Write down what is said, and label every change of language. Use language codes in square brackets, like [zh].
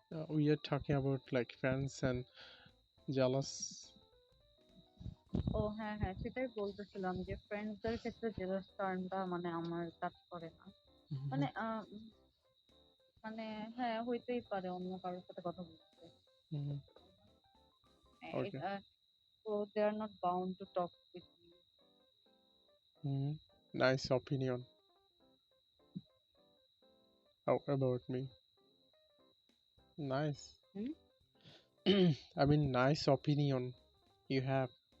[en] We are talking about like fans and jealous. [bn] ও হ্যাঁ হ্যাঁ, সেটাই বলতেছিলাম যে ফ্রেন্ডসদের ক্ষেত্রে জেলাস টার্মটা মানে আমার কাজ করে না। মানে মানে হ্যাঁ, হইতেই পারে অন্য কারোর সাথে কথা বলতে। [en] Okay. So they are not bound to talk with me. Nice opinion. Oh, about me. Nice. Hmm? I mean, nice opinion you have.